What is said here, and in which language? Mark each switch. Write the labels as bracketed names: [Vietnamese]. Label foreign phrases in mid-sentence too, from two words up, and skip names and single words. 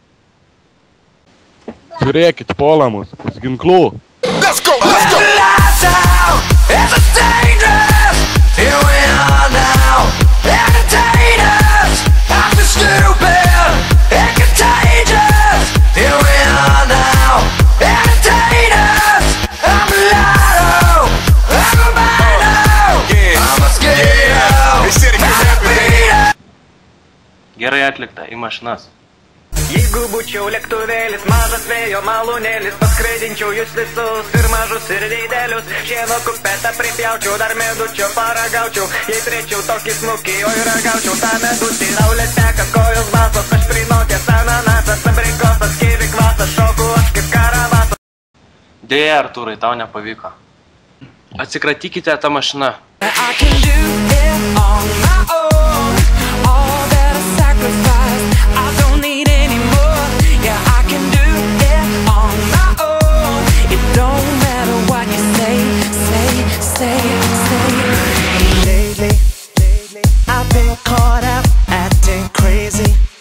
[Lithuanian] Žiūrėkit, puolamus, pus ginklų. [English] Let's go, let's go! Here we are now, entertainers. After stupid and contagious. Here we are now, entertainers. I'm a lotto, I'm a mano, I'm a mosquito. [Lithuanian] Gerai atlikta, į mašinas. Jeigu būčiau lėktuvėlis, mažas vėjo malūnėlis, paskraidinčiau jūs visus ir mažus ir didelius. Šieno kupetą pripjaučiau, dar medučio paragaučiau. Jei turėčiau tokį snukį, oi ragaučiau tą medutį. Raulės teka, kojos basos, aš prinokęs ananasas, abrikosas, kivi kvasas, šoku aš kaip karavasas. Dėja, Artūrai, tau nepavyko. Atsikratykite tą mašiną. [English] I can do it on my own. All that I sacrificed, I don't need any more. Yeah, I can do it on my own. It don't matter what you say. Lately, I've been caught up acting crazy.